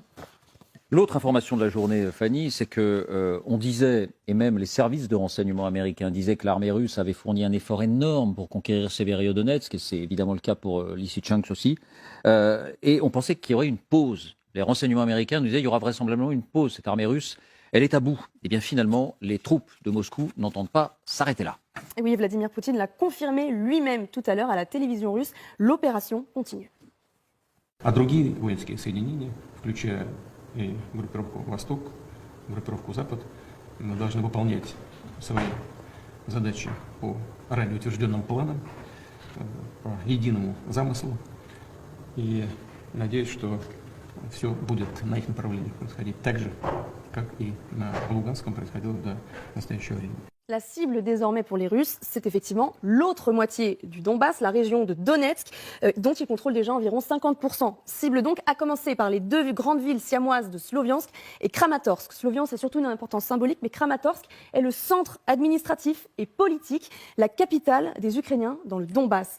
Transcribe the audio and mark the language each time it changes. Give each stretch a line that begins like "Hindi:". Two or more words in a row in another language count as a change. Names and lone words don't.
French: L'autre information de la journée, Fanny, c'est que on disait, et même les services de renseignement américains disaient que l'armée russe avait fourni un effort énorme pour conquérir Severodonetsk, et c'est évidemment le cas pour Lysychansk aussi, et on pensait qu'il y aurait une pause. Les renseignements américains nous disaient qu'il y aura vraisemblablement une pause. Cette armée russe, elle est à bout. Et bien finalement, les troupes de Moscou n'entendent pas s'arrêter là. Et oui, Vladimir Poutine l'a confirmé lui-même tout à l'heure à la télévision russe, l'opération continue.
Russian: А другие воинские соединения, включая и группировку «Восток», группировку «Запад», мы должны выполнять свои задачи по ранее утвержденным планам, по единому замыслу. И надеюсь, что все будет на их направлениях происходить так же, как и на Луганском происходило до настоящего времени.
French: La cible désormais pour les Russes, c'est effectivement l'autre moitié du Donbass, la région de Donetsk, dont ils contrôlent déjà environ 50%. Cible donc à commencer par les deux grandes villes siamoises de Sloviansk et Kramatorsk. Sloviansk a surtout une importance symbolique, mais Kramatorsk est le centre administratif et politique, la capitale des Ukrainiens dans le Donbass.